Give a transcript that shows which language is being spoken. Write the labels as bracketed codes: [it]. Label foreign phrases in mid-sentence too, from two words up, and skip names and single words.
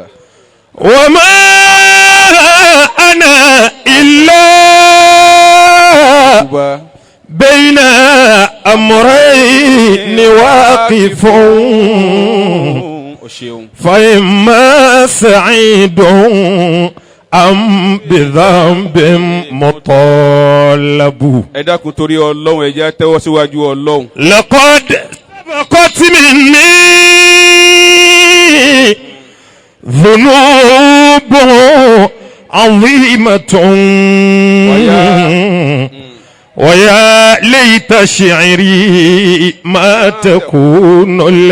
[ar] وما أنا إلا بين أمرين واقف فإما سعيد أم بذنب مطالب. [yo] ẹ dákun torí Ọlọ́run ẹ jẹ́ tẹ́wọ́ síwájú Ọlọ́run. [ar] لقد سبقت مني ذنوب عظيمة ويا ليت شعري ما تكون